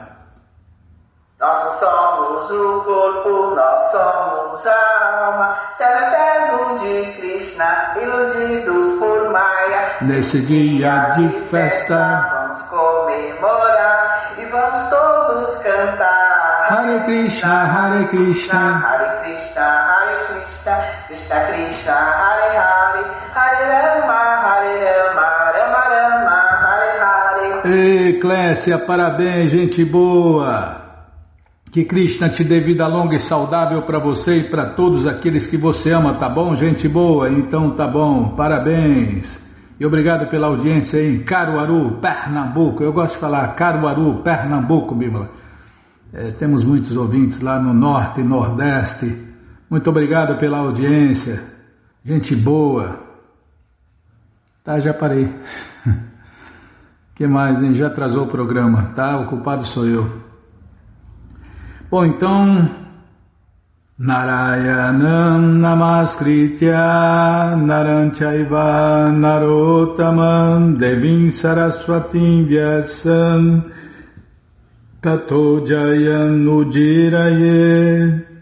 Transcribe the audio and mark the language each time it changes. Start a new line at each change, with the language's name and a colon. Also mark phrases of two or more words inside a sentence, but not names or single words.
Portuguese: Nós não somos o corpo, nós somos a alma, céu eterno de Krishna, iludidos por Maya. Nesse dia de festa, vamos comemorar e vamos todos cantar.
Sanskrit: Hare Krishna, Hare Krishna, Hare Krishna, Hare Krishna, Krishna Krishna, Hare Hare, Hare Rama, Hare Rama, Rama Rama, Hare Hare.
Portuguese: Ei, Clécia, parabéns, gente boa. Que Krishna te dê vida longa e saudável para você e para todos aqueles que você ama, tá bom, gente boa? Então tá bom, parabéns. E obrigado pela audiência em Caruaru, Pernambuco. Eu gosto de falar Caruaru, Pernambuco, Bíblia. Temos muitos ouvintes lá no Norte e Nordeste. Muito obrigado pela audiência. Gente boa. Tá, já parei. Que mais, hein? Já atrasou o programa, tá? O culpado sou eu. Bom, então...
Sanskrit: Narayanam Namaskritya Naranchaiva Narotamam Devim Saraswatim Vyasam Tato Jayam Ujiraye